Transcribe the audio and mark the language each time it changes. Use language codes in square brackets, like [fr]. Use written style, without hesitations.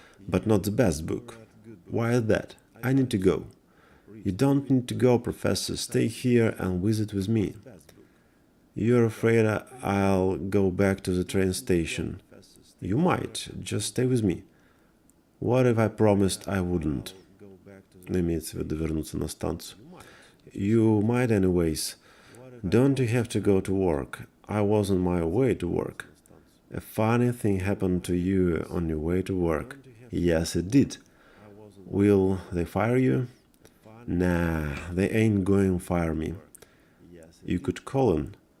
[en] But not the best book. Why is that? I need to go. You don't need to go, Professor. Stay here and visit with me. You're afraid I'll go back to the train station. You might. Just stay with me. What if I promised I wouldn't? [ru] Имеется в виду вернуться на станцию. [en] You might anyways. Don't you have to go to work? I was on my way to work. A funny thing happened to you on your way to work. Yes, it did. Will they fire you? Nah, they ain't going to fire me. You could call them.